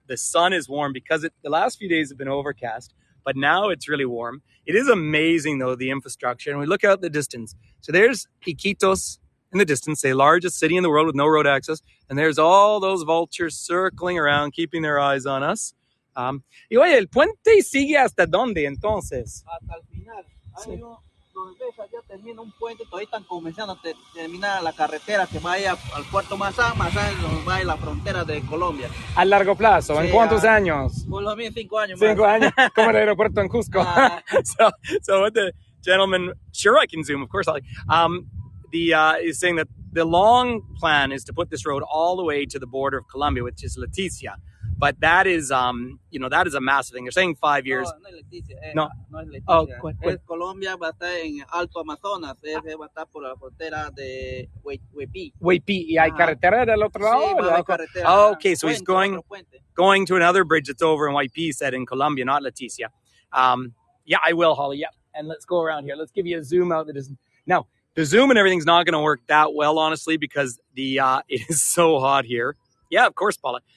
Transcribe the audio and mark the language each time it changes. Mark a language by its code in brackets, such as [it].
[en] The sun is warm because the last few days have been overcast, but now it's really warm. It is amazing, though, the infrastructure. And we look out the distance. So there's Iquitos in the distance, the largest city in the world with no road access. And there's all those vultures circling around, keeping their eyes on us. [es] Y oye, el puente sigue hasta dónde, entonces? Hasta el final. Sí. Donde ves allá termina un puente, todavía están comenzando a terminar la carretera que vaya al puerto más allá va a la frontera de Colombia. A largo plazo, ¿en cuántos años? Por lo menos 5 años. 5 años, como el aeropuerto en Cusco. [en] So what the gentleman, sure I can zoom, of course. Is saying that the long plan is to put this road all the way to the border of Colombia, which is Leticia. But that is, that is a massive thing. They're saying 5 years. [es] No, no es Leticia. No. No es Leticia. Oh, es Colombia va a estar en Alto Amazonas. Va a estar por la frontera de Huepí. Huepí. ¿Y hay carretera del otro lado? Sí, va a haber carretera. [en] Oh, okay, so he's going to another bridge that's over in Huepí, said in Colombia, not Leticia. Yeah, I will, Holly. Yeah. And let's go around here. Let's give you a zoom out. Now, the zoom and everything's not going to work that well, honestly, because it is so hot here. Yeah, of course, Paula.